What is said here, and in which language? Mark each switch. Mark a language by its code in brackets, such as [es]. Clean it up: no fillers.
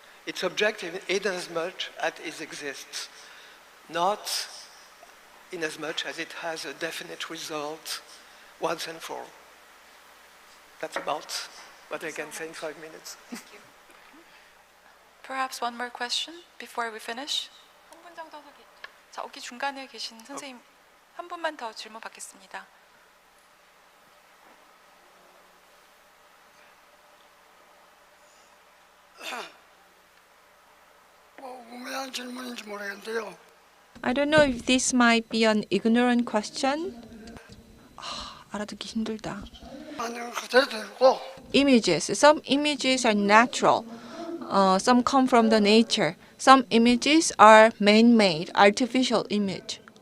[en] It's objective in as much as it exists, not in as much as it has a definite result once and for all. That's about what I can say in 5 minutes. Thank you. Perhaps one more question before we finish. [ko] 한 분 정도 자, 여기 중간에 계신 선생님 한 분만 더 질문 받겠습니다. 우매한 질문인지 모르겠는데요. [en] I don't know if this might be an ignorant question. [ko] 알아듣기 힘들다. 아니면 그대로 되고 [en] Images. Some images are natural. Some come from the nature. Some images are man-made, artificial image.